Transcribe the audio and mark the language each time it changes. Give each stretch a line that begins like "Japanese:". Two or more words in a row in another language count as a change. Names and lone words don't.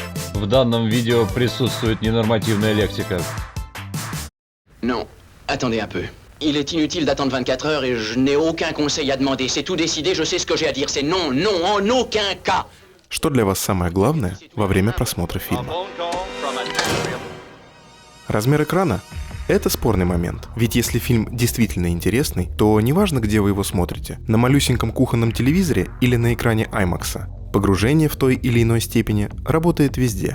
Russian: В данном видео присутствует ненормативная лексика.
French: Non, attendez un peu. Il est inutile d'attendre 24 heures et je n'ai aucun conseil à demander. C'est tout décidé, je sais ce que j'ai à dire. C'est non, non, en aucun cas.
Russian: Что для вас самое главное во время просмотра фильма? Размер экрана? Это спорный момент. Ведь если фильм действительно интересный, то неважно, где вы его смотрите, на малюсеньком кухонном телевизоре или на экране IMAX. Погружение в той или иной степени работает везде.